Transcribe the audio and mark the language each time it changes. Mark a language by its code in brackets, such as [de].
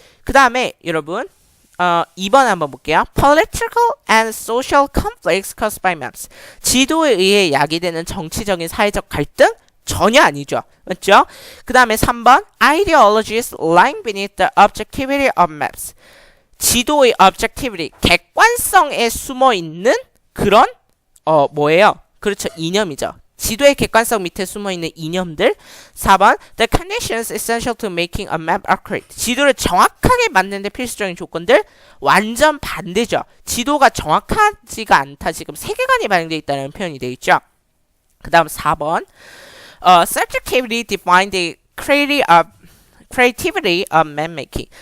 [ko] 그 다음에 여러분 2번 한번 볼게요. [en] Political and social conflicts caused by maps. [ko] 지도에 의해 야기되는 정치적인 사회적 갈등? 전혀 아니죠. 맞죠? [en] 그 다음에 3번 Ideologies lying beneath the objectivity of maps. [ko] 지도의 objectivity, 객관성에 숨어있는 그런 뭐예요? 그렇죠. 이념이죠. 지도의 객관성 밑에 숨어있는 이념들. [en] 4번 The conditions essential to making a map accurate. [ko] 지도를 정확하게 만드는 데 필수적인 조건들. 완전 반대죠. 지도가 정확하지가 않다. 지금 세계관이 반영되어 있다는 표현이 되어 있죠. 그 다음 [en] 4번 Subjectively define the creativity of mapmaking.